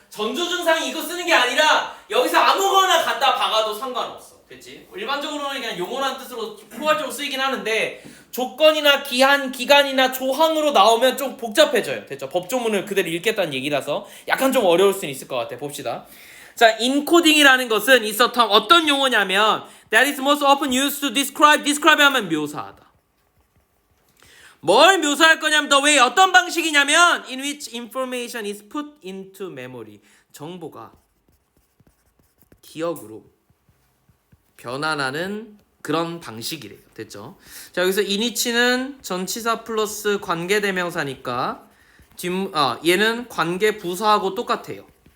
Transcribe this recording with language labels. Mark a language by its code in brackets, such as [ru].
[ko] 전조증상이 이거 쓰는 게 아니라 여기서 아무거나 갖다 박아도 상관없어. 됐지? 일반적으로는 그냥 용어라는 뜻으로 포괄적으로 쓰이긴 하는데 조건이나 기간이나 조항으로 나오면 좀 복잡해져요. 됐죠? 법조문을 그대로 읽겠다는 얘기라서 약간 좀 어려울 수는 있을 것 같아. 봅시다. 자, 인코딩이라는 것은 [en] is a term [ko] 어떤 용어냐면 [en] that is most often used to describe [ko] 하면 묘사하다. 뭘 묘사할 거냐면 [en] the way [ko] 어떤 방식이냐면 [en] in which information is put into memory [ko] 정보가 기억으로 변환하는 그런 방식이래요. 됐죠? 자, 여기서 in which는 전치사 플러스 관계대명사니까 얘는 관계 부사하고 똑같아요.